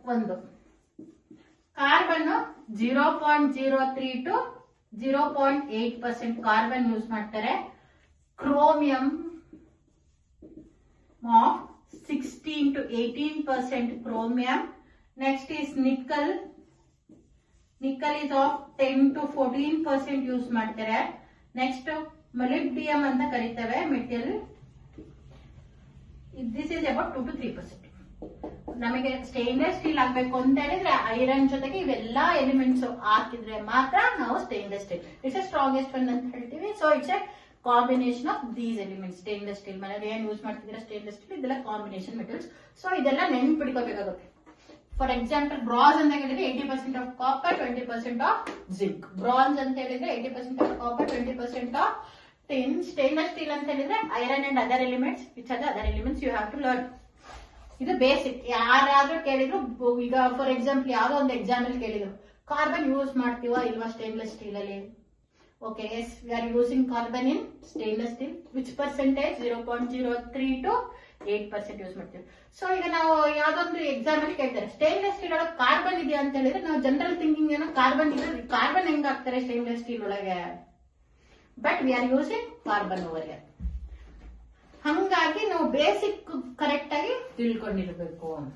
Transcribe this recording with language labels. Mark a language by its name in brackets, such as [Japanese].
[Kannada] ಒಂದು carbon 0.03 to 0.8% carbon use ಮಾಡ್ತಾರೆ. [English] Chromium of 16 to 18% chromium. Next is nickel. Nickel is of 10 to 14% [Kannada] use ಮಾಡ್ತಾರೆ. Next ಮೊಲಿಬ್ಡಿಯಂ ಅಂತ ಕರೀತೇವೆ material. [English] This is about 2 to 3%. [Kannada] ನಮಗೆ stainless steel ಆಗ್ಬೇಕು ಅಂತ ಹೇಳಿದ್ರೆ ಐರನ್ ಜೊತೆಗೆ ಇವೆಲ್ಲಾ ಎಲಿಮೆಂಟ್ಸ್ ಹಾಕಿದ್ರೆ ಮಾತ್ರ ನಾವು stainless steel [English] it's a strongest one [Kannada] ಅಂತ ಹೇಳ್ತೀವಿ. [English] So it's a combination of these elements. [Kannada] Stainless steel ಮನೇಲಿ ಏನ್ ಯೂಸ್ ಮಾಡ್ತಿದ್ರೆ ಸ್ಟೇನ್ಲೆಸ್ ಸ್ಟೀಲ್ ಇದೆಲ್ಲ ಕಾಂಬಿನೇಷನ್ ಮೆಟೀರಿಯಲ್ಸ್. ಸೊ ಇದೆಲ್ಲ ನೆನ್ಪಿಡ್ಕೋಬೇಕಾಗುತ್ತೆ. ಫಾರ್ ಎಕ್ಸಾಂಪಲ್ ಬ್ರಾನ್ಸ್ ಅಂತ ಹೇಳಿದ್ರೆ 80% of copper, 20% of zinc. Bronze ಅಂತ ಹೇಳಿದ್ರೆ 80% of copper, 20% of tin. Stainless steel ಅಂತ ಹೇಳಿದ್ರೆ iron and other elements. [English] Which are the other elements you have to learn. [Kannada] ಇದು basic. ಯಾರಾದ್ರೂ ಕೇಳಿದ್ರು, ಈಗ ಫಾರ್ ಎಕ್ಸಾಂಪಲ್ ಯಾವ್ದೋ ಒಂದು ಎಕ್ಸಾಂಪಲ್ ಕೇಳಿದ್ರು, ಕಾರ್ಬನ್ ಯೂಸ್ ಮಾಡ್ತೀವಾ ಇಲ್ವಾ ಸ್ಟೇನ್ಲೆಸ್ ಸ್ಟೀಲ್ ಅಲ್ಲಿ? [English] Okay, yes, we are using carbon in stainless steel. Which percentage? 0.03 to 8% [Kannada] use ಮಾಡ್ತೀವಿ. ಸೊ ಈಗ ನಾವು ಯಾವ್ದೊಂದು ಎಕ್ಸಾಂಪಲ್ ಕೇಳ್ತಾರೆ, ಸ್ಟೇನ್ಲೆಸ್ ಸ್ಟೀಲ್ ಒಳಗೆ ಕಾರ್ಬನ್ ಇದೆಯಾ ಅಂತ ಹೇಳಿದ್ರೆ ನಾವು ಜನರಲ್ ಥಿಂಕಿಂಗ್ ಏನೋ ಕಾರ್ಬನ್ ಇದೆ, ಕಾರ್ಬನ್ ಹೆಂಗ್ ಹಾಕ್ತಾರೆ ಸ್ಟೇನ್ಲೆಸ್ ಸ್ಟೀಲ್ ಒಳಗೆ? [English] But we are using carbon over here. [Kannada] ಹಂಗಾಗಿ ನಾವು ಬೇಸಿಕ್ ಕರೆಕ್ಟ್ ಆಗಿ ತಿಳ್ಕೊಂಡಿರ್ಬೇಕು.